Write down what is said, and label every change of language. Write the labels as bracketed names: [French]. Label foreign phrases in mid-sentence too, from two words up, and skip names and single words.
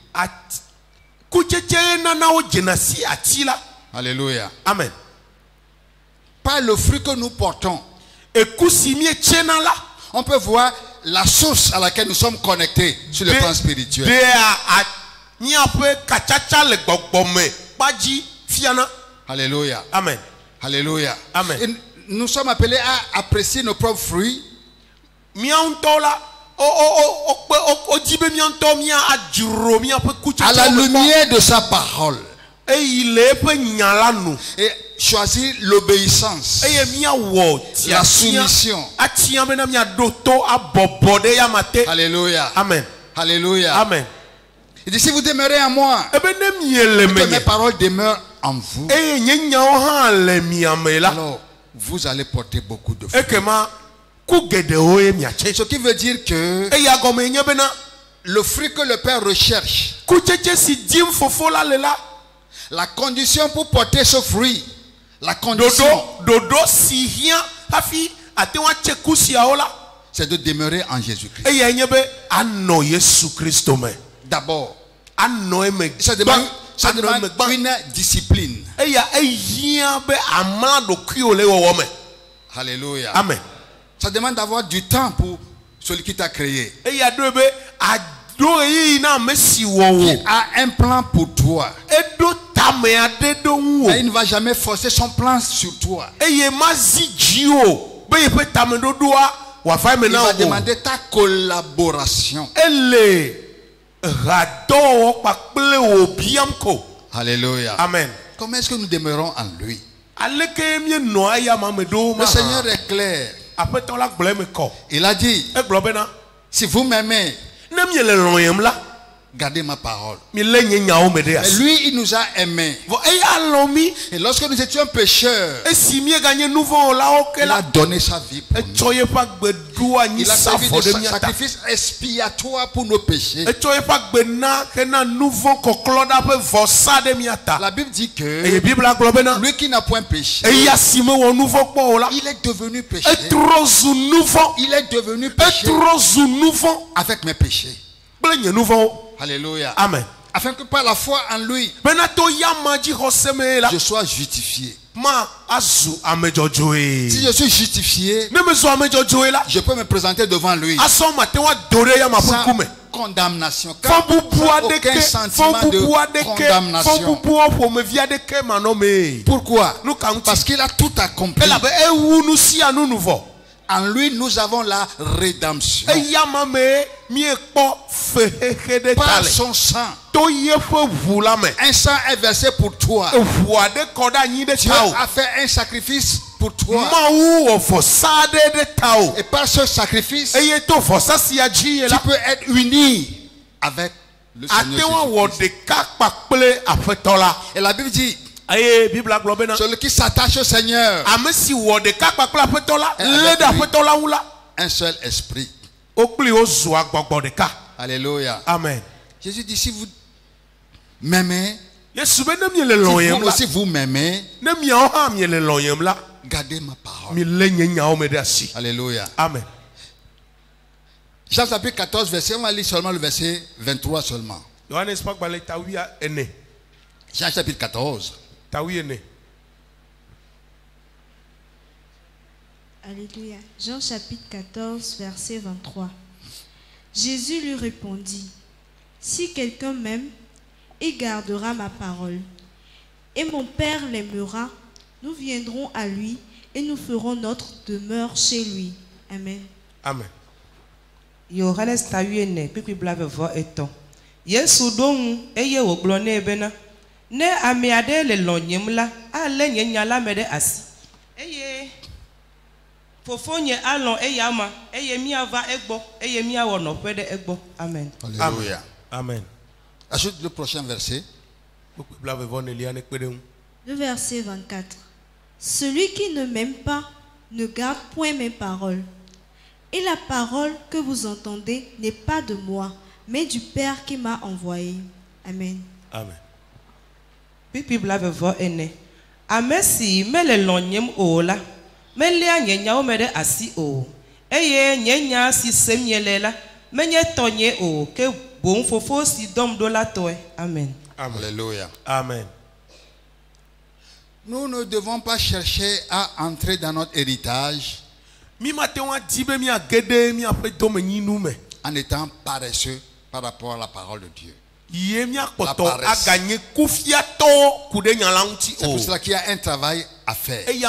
[Ewe] kutsetse nanawo dzena si ati la. [French] Alléluia. Amen. Par le fruit que nous portons, [Ewe] Eku si mie tsena la. [French] on peut voir la source à laquelle nous sommes connectés sur le plan spirituel. [Ewe] De a miaƒe katsatsa le gbɔgbɔme kpadzi fiana. [French] Alléluia. Amen. Alléluia. Amen. Et nous sommes appelés à apprécier nos propres fruits. [Ewe] Miawo ŋutɔ la o di be mia ŋutɔ mia adzro miaƒe kutsetse. [French] À la lumière de sa parole. [Ewe] Eyi le eƒe nya la nu. [French] Et choisir l'obéissance. [Ewe] Eye miawɔ [French] La soumission. [Ewe] atia bena miaɖo to abɔbɔ ɖe yamate. [French] Alléluia. Amen. Alléluia. Amen. Il dit si vous demeurez en moi, [Ewe] Ebe ne miele [French] que mes [Ewe] menye. [French] paroles demeurent en vous, [Ewe] Eye nye nyawo hã le miame la. [French] alors vous allez porter beaucoup de fruits. [Ewe] Ekema ku geɖewo ye miatse. [French] Ce qui veut dire que [Ewe] Eya gɔme nye bena [French] le fruit que le Père recherche, [Ewe] kutsetse si dim fofo la le la. [French] la condition pour porter ce fruit, la condition, [Ewe] Dodo si hiã hafi ate ŋu atse ku siawo la. [French] c'est de demeurer en Jésus-Christ. [Ewe] Eya nye be anɔ Yesu Kristo me. [French] D'abord, [Ewe] Anɔ eme [French] ça [Ewe] gbã. [French] demande, ça [Ewe] Anɔ [French] demande [Ewe] eme gbã. [French] une discipline. [Ewe] Eya ehiã be amla ɖokuiwo le wɔwɔ me. [French] Alléluia. Amen. Ça demande d'avoir du temps pour celui qui t'a créé. [Ewe] Eya do be ado ɣeyiɣi na ame si wɔ [French] Qui [Ewe] wo. [French] a un plan pour toi. [Ewe] Eɖo tame aɖe ɖo ŋu [French] Et il [Ewe] o. [French] ne va jamais forcer son plan sur toi. [Ewe] Eye mazi dzi o be yeƒe tameɖoɖoa wòava eme [French] Il [Ewe] na [French] va [Ewe] wo. [French] demander ta collaboration. [Ewe] Ele hadɔwɔwɔ kpakple wò biam ko. [French] Alléluia. Amen. Comment est-ce que nous demeurons en lui? [Ewe] Aleke mienɔ eya ma me ɖo [French] Le [Ewe] ma. [French] Seigneur est clair. [Ewe] Aƒetɔ la gblɔ eme kɔ. [French] Il a dit, [Ewe] Egblɔ bena [French] si vous m'aimez, [Ewe] ne miele lɔ̃yem la, [French] gardez ma parole. [Ewe] miele nye nyawo me ɖe [French] Et [Ewe] asi. [French] lui, il nous a aimés. [Ewe] Vɔ eya lɔ̃ mi. [French] Et lorsque nous étions pécheurs, [Ewe] Esi mieganye nu vɔ wɔlawo ke [French] il a [Ewe] la. [French] donné sa vie pour nous. [Ewe] Etsɔ yeƒe agbe ɖo anyi [French] Il a sa servi [Ewe] vɔ [French] de [Ewe] ɖe mia ta. [French] sacrifice expiatoire pour nos péchés. [Ewe] Etsɔ yeƒe agbe na hena nu vɔ kɔklɔ ɖa ƒe vɔsa ɖe mia ta. [French] La Bible dit [Ewe] Eye [French] que [Ewe] Bibla gblɔ bena [French] lui qui n'a point péché, [Ewe] eya si mewɔ nu vɔ kpɔ o la, [French] il est devenu péché. [Ewe] etrɔ zu nu vɔ. [French] Il est devenu péché [Ewe] Etrɔ zu nu vɔ [French] avec mes péchés. [Ewe] kple nye nu vɔwo. [French] Alléluia. Amen. Afin que par la foi en lui, [Ewe] Bena to yama dzixɔse me la, [French] je sois justifié. [Ewe] ma azu ame dzɔdzɔe. [French] Si je suis justifié, [Ewe] Ne me zɔ ame dzɔdzɔe la, [French] je peux me présenter devant lui [Ewe] asɔ mate wa do ɖe yama ƒe [French] sans [Ewe] ŋkume. [French] condamnation. [Ewe] Fɔ bubu [French] Sans [Ewe] aɖeke, [French] aucun [Ewe] fɔ [French] sentiment de [Ewe] bubu aɖeke, fɔ [French] condamnation. [Ewe] bubuɔ ƒomevi aɖeke manɔ me. [French] Pourquoi? [Ewe] Nu ka ŋuti? [French] Parce qu'il a tout accompli. [Ewe] Elabe ewu nu sia nu nu vɔ. [French] En lui, nous avons la rédemption. [Ewe] Eya ma me miekpɔ fehehe ɖe ta [French] Par [Ewe] le. [French] son sang. [Ewe] To yeƒe ʋu la me. [French] Un sang est versé pour toi. [Ewe] Eʋu aɖe kɔ ɖe anyi ɖe [French] Dieu [Ewe] ta o. [French] a fait un sacrifice pour toi. [Ewe] Mawu wɔ vɔsa aɖe ɖe ta o. [French] Et par ce sacrifice, [Ewe] Eye to vɔsa sia dzi ye [French] tu [Ewe] la, [French] peux être uni avec le [Ewe] ate [French] Seigneur [Ewe] wa wɔ [French] Jésus-Christ. [Ewe] ɖeka kpakple aƒetɔ la. [French] Et la Bible dit, [Ewe] Eye Bibla gblɔ bena [French] celui qui s'attache au Seigneur, [Ewe] ame si wɔ ɖeka kpakple aƒetɔ la, [French] Et [Ewe] lé [French] avec [Ewe] ɖe [French] lui. [Ewe] aƒetɔ la ŋu la, [French] un seul esprit. [Ewe] wo kpli wo zua gbɔgbɔ ɖeka. [French] Alléluia. Amen. Jésus dit, si vous m'aimez, [Ewe] Yesu be ne miele [French] si [Ewe] lɔ̃yem [French] vous [Ewe] la, [French] aussi vous m'aimez, [Ewe] ne miawo hã miele lɔ̃yem la, [French] gardez ma parole. [Ewe] milé nye nyawo me ɖe asi. [French] Alléluia. Amen. Jean chapitre 14, verset, on va lire seulement le verset 23 seulement. [Ewe] Yohanes ƒe agbalẽ tawia ene. [French] Jean chapitre 14. [Ewe] Tawi ene. [French] Alléluia. Jean chapitre 14, verset 23. Jésus lui répondit, si quelqu'un m'aime, il gardera ma parole. Et mon Père l'aimera, nous viendrons à lui et nous ferons notre demeure chez lui. Amen. Amen. [Ewe] Yohanes tawiene pipi blavevɔ etɔ̃. Yesu ɖo ŋu eye wògblɔ nɛ bena, ne ame aɖe le lɔ̃nyem la, alé nye nya la me ɖe asi. Eye fofonye alɔ̃ eya ma, eye míava egbɔ, eye míawɔ nɔƒe ɖe egbɔ. Amen. [French] Alléluia. Amen. Ajoute le prochain verset. [Ewe] Kpekpe blavevɔ nelia ne kpe ɖe ŋu. [French] Le verset 24. Celui qui ne m'aime pas ne garde point mes paroles. Et la parole que vous entendez n'est pas de moi, mais du Père qui m'a envoyé. Amen. Amen. [Ewe] Pipi blavevɔ ene. Ame si mele lɔ̃nyem o la, meléa nye nyawo me ɖe asi o. Eye nye nya si sem miele la, menye tɔnye o ke boŋ fofo si dɔm ɖo la tɔe. Amen. [French] Alléluia. Amen. Nous ne devons pas chercher à entrer dans notre héritage en étant paresseux par rapport à la parole de Dieu. C'est pour cela qu'il y a un travail à faire.